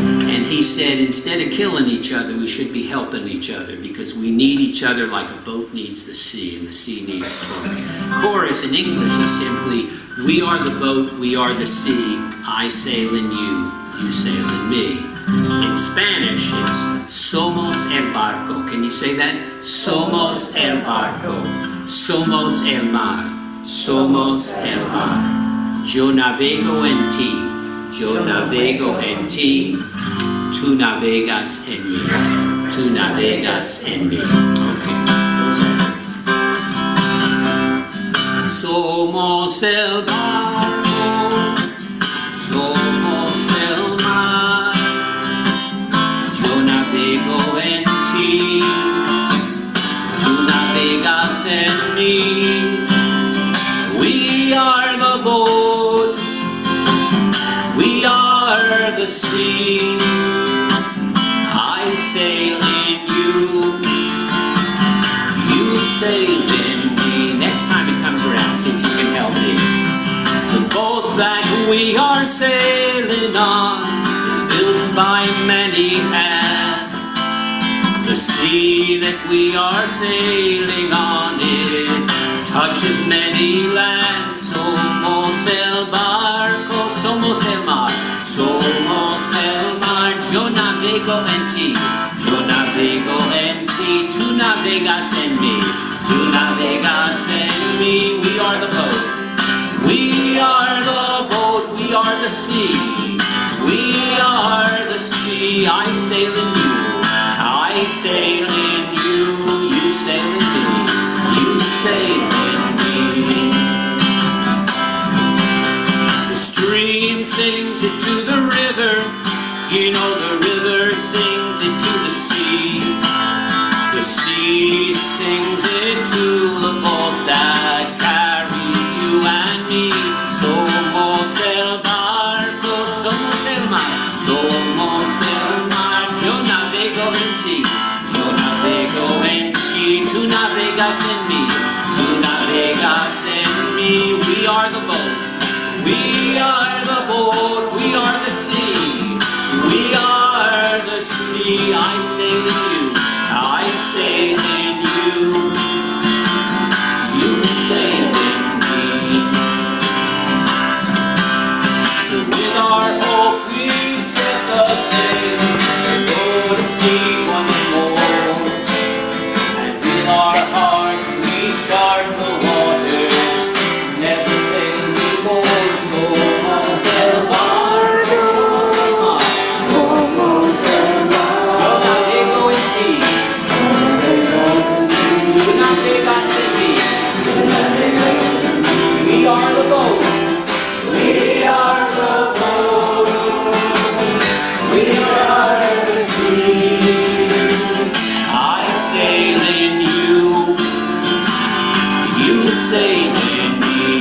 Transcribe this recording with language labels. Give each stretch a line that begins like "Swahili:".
English: And he said, instead of killing each other, we should be helping each other, because we need each other like a boat needs the sea, and the sea needs the boat. Chorus in English is simply, we are the boat, we are the sea, I sail in you, you sail in me. In Spanish, it's
Spanish: Somos el barco.
English: Can you say that?
Spanish: Somos el barco. Somos el mar. Somos el mar. Yo navego en ti. Yo navego en ti, tú navegas en mí. Tú navegas en mí.
English: Okay.
Spanish: Somos el barco, somos el mar. Yo navego en ti, tú navegas en mí.
English: We are the boat, we are the sea. I sail in you, you sail in me. Next time it comes around, see if you can help me. The boat that we are sailing on is built by many hands. The sea that we are sailing on, it touches many lands.
Spanish: Somos el barco, somos el mar, somos el mar. Yo navego en ti, yo navego en ti, tú navegas en mí, tú navegas en mí.
English: We are the boat, we are the boat, we are the sea, we are the sea. I sail in you, I sail in you, you sail in me, you sail in me. The stream sings it to the river, you know the river sings it to the sea. The sea sings it to the boat that carries you and me.
Spanish: Somos el barco, somos el mar, somos el mar. Yo navego en ti, yo navego en ti, tú navegas en mí, tú navegas en mí.
English: We are the boat, we are the boat, we are the sea, we are the sea. I sail in you, I sail in you, you sail in me. So with our hope we set the sail to go to sea once more, and with our hearts we chart the waters, never sail before.
Spanish: Somos el barco, somos el mar, somos el mar. Yo navego en ti, tú navegas en mí, tú navegas en mí.
English: We are the boat, we are the boat, we are the sea. I sail in you, you sail in me.